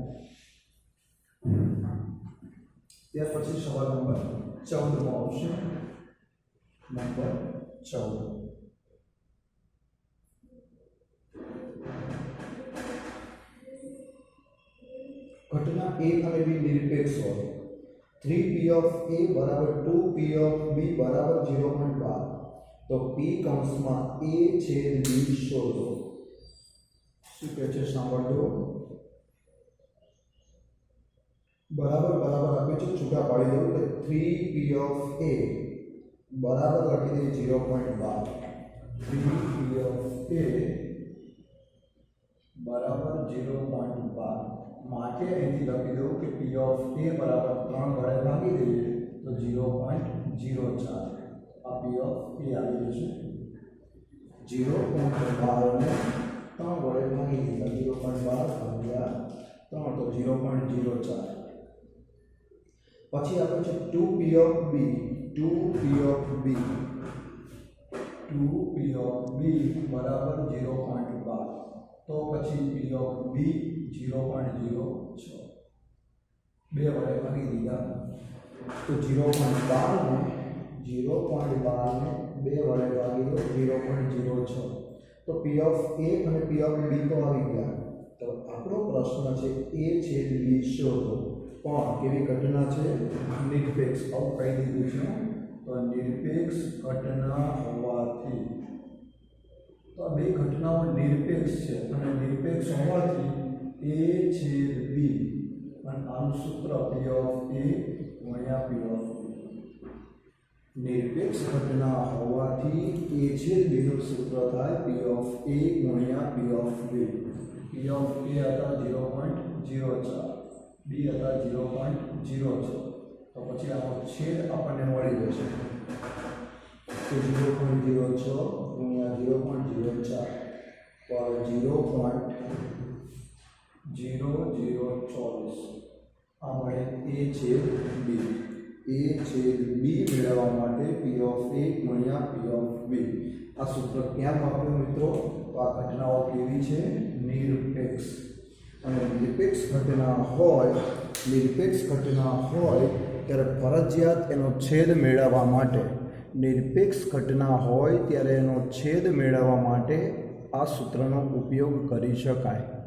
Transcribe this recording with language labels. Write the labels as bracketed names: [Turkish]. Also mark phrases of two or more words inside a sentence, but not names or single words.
[Gujarati] ત્યાર પછી સવાલ નંબર 14 માં આવશે. નંબર 14, ઘટના a અને b નિરપેક્ષ હોય. [English] 3p of a [Gujarati] બરાબર [English] 2p of b [Gujarati] બરાબર 0.12. તો p કૌંસમાં a છેદ b શોધો. શું કહે છે સાંભળજો. બરાબર આપે છે, છૂટા પાડી દો. કે [English] 3p of a [Gujarati] બરાબર લખી દઈએ 0.12. [English] 3p of a [Gujarati] બરાબર 0.12. માટે અહીંથી લખી દો કે [English] p of a [Gujarati] બરાબર 3 વડે ભાગી દઈએ તો 0.04. આ [English] p of a [Gujarati] આવી જશે. 0.12 ને 3 વડે ભાગી દીધા, 0.12 ભાગ્યા 3 તો 0.04. પછી આપણે છે [English] 2p of b. 2p of b [Gujarati] બરાબર 0.12. તો પછી [English] p of b [Gujarati] 0.06. 2 વડે ભાગી દીધા તો 0.12 ને 2 વડે ભાગી દો 0.06. તો [English] p of a [Gujarati] અને [English] p of b [Gujarati] તો આવી ગયા. તો આપણો પ્રશ્ન છે a છેદ b શોધો. પણ કેવી ઘટના છે? નિરપેક્ષ. આવું કહી દીધું છે. તો નિરપેક્ષ ઘટના હોવાથી, તો આ બે ઘટનાઓ નિરપેક્ષ છે અને નિરપેક્ષ હોવાથી a છેદ b અને આનું સૂત્ર [English] p of a [Gujarati] ગુણ્યા [English] p of b. [Gujarati] નિરપેક્ષ ઘટના હોવાથી a છેદ b નું સૂત્ર થાય [English] p of a [Gujarati] ગુણ્યા [English] p of b. p of a [Gujarati] હતા 0.04, b હતા 0.06. તો પછી આનો છેદ આપણને મળી જશે. તો 0.06 ગુણ્યા 0.04 પર 0.0024. આ મળે a છેદ b. a છેદ b મેળવવા માટે [English] p of a [Gujarati] ગુણ્યા [English] p of b. [Gujarati] આ સૂત્ર ક્યાં વાપર્યું મિત્રો? તો આ ઘટનાઓ કેવી છે? નિરપેક્ષ. અને નિરપેક્ષ ઘટના હોય ત્યારે ફરજિયાત એનો છેદ મેળવવા માટે, નિરપેક્ષ ઘટના હોય ત્યારે એનો છેદ મેળવવા માટે આ સૂત્રનો ઉપયોગ કરી શકાય.